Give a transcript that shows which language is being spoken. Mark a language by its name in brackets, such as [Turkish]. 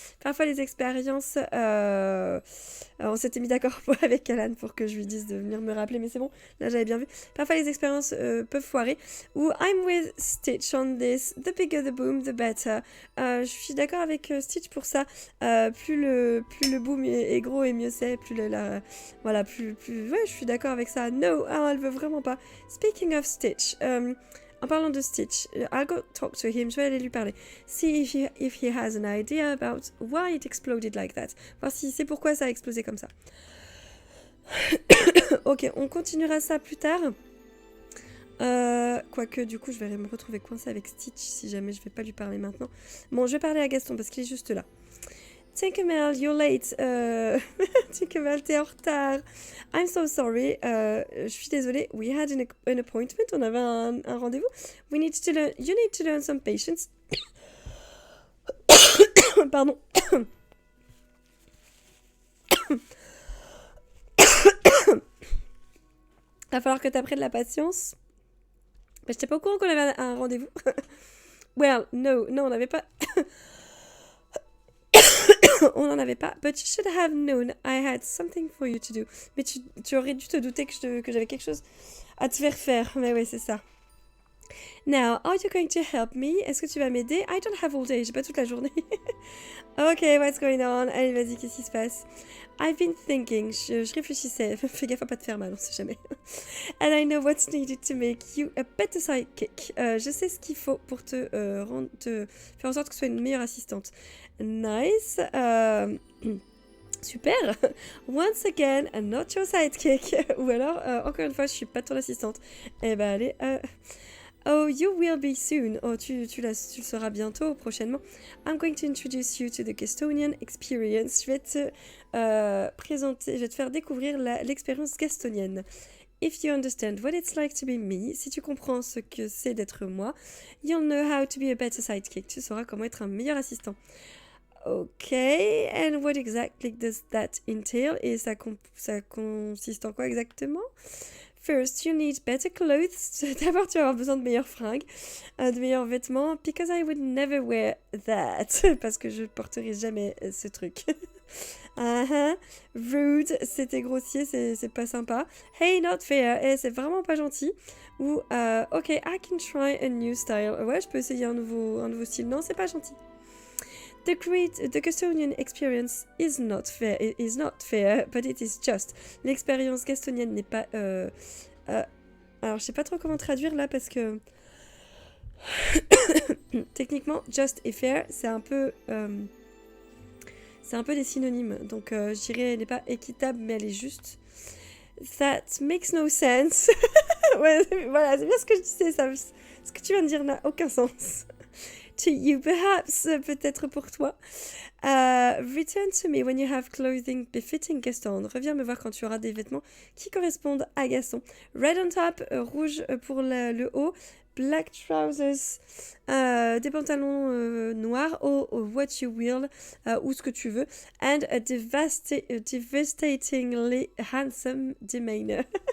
[French] Parfois les expériences, on s'était mis d'accord avec Alan pour que je lui dise de venir me rappeler, mais c'est bon, là j'avais bien vu. Parfois les expériences peuvent foirer. [English] Ou I'm with Stitch on this, the bigger the boom, the better. [French] Je suis d'accord avec Stitch pour ça. Plus le boom est gros et mieux c'est, voilà, ouais, je suis d'accord avec ça. No, elle veut vraiment pas. [English] Speaking of Stitch, [French] en parlant de Stitch, [English] I'll go talk to him, [French] je vais aller lui parler. [English] See if he has an idea about why it exploded like that. [French] Voir si c'est pourquoi ça a explosé comme ça. Ok, on continuera ça plus tard. Quoique, du coup, je vais me retrouver coincée avec Stitch si jamais je vais pas lui parler maintenant. Bon, je vais parler à Gaston parce qu'il est juste là. [English] Tinkerbell, you're late. Tinkerbell, [French] t'es en retard. [English] I'm so sorry. [French] Je suis désolée. [English] We had an appointment. [French] On avait un rendez-vous. [English] You need to learn some patience. [French] Pardon. Va falloir que t'apprennes la patience. Mais j'étais pas au courant qu'on avait un rendez-vous. [English] Well, no, [French] on n'avait pas... On n'en avait pas. [English] But you should have known I had something for you to do. [French] Mais tu aurais dû te douter que j'avais quelque chose à te faire. Mais oui, c'est ça. [English] Now, are you going to help me? [French] Est-ce que tu vas m'aider? [English] I don't have all day. [French] J'ai pas toute la journée. Ok, [English] what's going on? [French] Allez, vas-y, qu'est-ce qui se passe? [English] I've been thinking. [French] Je réfléchissais. Fais gaffe à pas te faire mal, on sait jamais. [English] And I know what's needed to make you a better sidekick. [French] Je sais ce qu'il faut pour te faire en sorte que tu sois une meilleure assistante. [English] Nice. [French] Super. [English] Once again, not your sidekick. [French] Ou alors, encore une fois, je suis pas ton assistante. Eh ben, allez. [English] Oh, you will be soon. [French] Oh, tu le sauras bientôt, prochainement. [English] I'm going to introduce you to the Gastonian experience. [French] Je vais te présenter, je vais te faire découvrir l'expérience gastonienne. [English] If you understand what it's like to be me, [French] si tu comprends ce que c'est d'être moi, [English] you'll know how to be a better sidekick. [French] Tu sauras comment être un meilleur assistant. [English] Ok, and what exactly does that entail? [French] Et ça consiste en quoi exactement? [English] First, you need better clothes. [French] D'abord, tu vas avoir besoin de meilleures fringues, de meilleurs vêtements. [English] Because I would never wear that. [French] Parce que je porterai jamais ce truc. [English] Rude, [French] c'était grossier, c'est pas sympa. [English] Hey, not fair, [French] c'est vraiment pas gentil. [English] Ou, ok, I can try a new style. [French] Ouais, je peux essayer un nouveau style. Non, c'est pas gentil. [English] The Gastonian experience is not fair, but it is just. [French] L'expérience gastonienne n'est pas... alors, je sais pas trop comment traduire là parce que... Techniquement, just et fair, c'est un peu des synonymes. Donc, je dirais, elle n'est pas équitable, mais elle est juste. [English] That makes no sense. [French] Ouais, voilà, c'est bien ce que je disais. Ce que tu viens de dire n'a aucun sens. [English] To you, perhaps, [French] peut-être pour toi. [English] Return to me when you have clothing befitting Gaston. [French] Reviens me voir quand tu auras des vêtements qui correspondent à Gaston. [English] Red on top, [French] rouge pour le haut. [English] Black trousers, [French] des pantalons noirs, [English] or what you will, [French] ou ce que tu veux. [English] And a devastatingly handsome demeanor.